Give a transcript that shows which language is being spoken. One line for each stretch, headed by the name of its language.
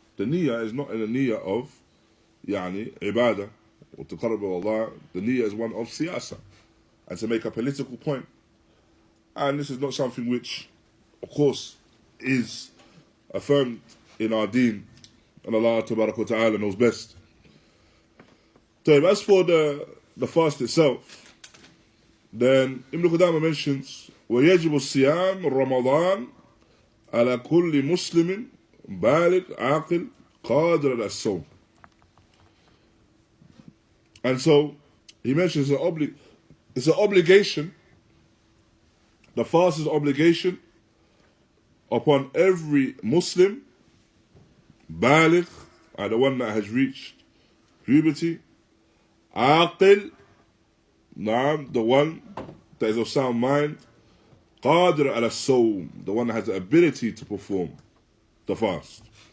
English: The niyyah is not in the niyyah of ibadah or taqarrub Allah. The niyyah is one of siyasa, and to make a political point. And this is not something which, of course, is affirmed in our deen, and Allah Tabaraka wa Ta'ala knows best. So as for the fast itself, then Ibn Qudama mentions
Arabic: ويجب الصيام رمضان على كل مسلم بالغ عاقل قادر على الصوم.
English: And so he mentions it's an obligation. The fast is an obligation upon every Muslim, baligh, the one that has reached puberty, aqil, the one that is of sound mind, qadir ala sawm, the one that has the ability to perform the fast.